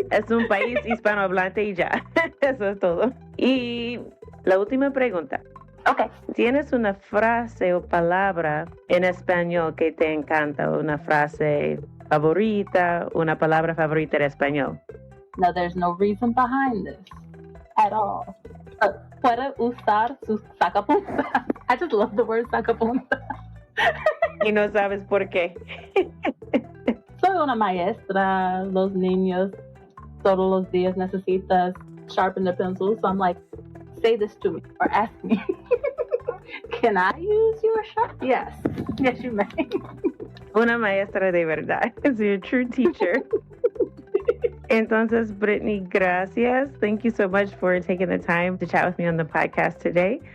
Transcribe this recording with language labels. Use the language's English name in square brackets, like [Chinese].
[Spanish] Es un país hispanohablante y ya. Eso es todo. Y la última pregunta. [English] Okay. [Spanish] ¿Tienes una frase o palabra en español que te encanta? ¿Una frase favorita? ¿Una palabra favorita en español? [English] No, there's no reason behind this at all. [Spanish] Puede usar sus sacapuntas. [English] I just love the word sacapuntas. [Spanish] Y no sabes por qué. Soy una maestra. Los niños todos los días necesitas [English] sharpen the pencil. So I'm like, say this to me or ask me. Can I use your sharp? Yes. Yes, you may. [Spanish] Una maestra de verdad. [English] Is a true teacher. [Spanish] Entonces, Brittany, gracias. [English] Thank you so much for taking the time to chat with me on the podcast today.